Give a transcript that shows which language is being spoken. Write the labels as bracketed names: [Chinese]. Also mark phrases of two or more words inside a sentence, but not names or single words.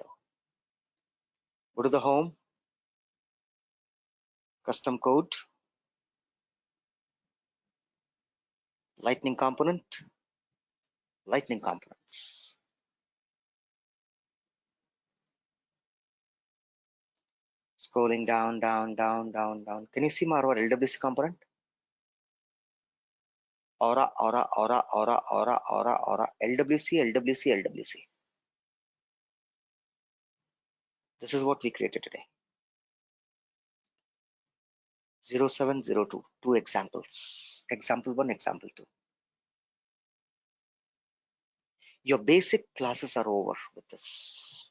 [English] Go to the home, custom code, lightning component, lightning components. Scrolling down, down, down, down, down. Can you see more our LWC component? Aura, aura, aura, aura, aura, aura, aura, LWC, LWC, LWC. This is what we created today. 0702, two examples. Example 1, example 2. Your basic classes are over with this.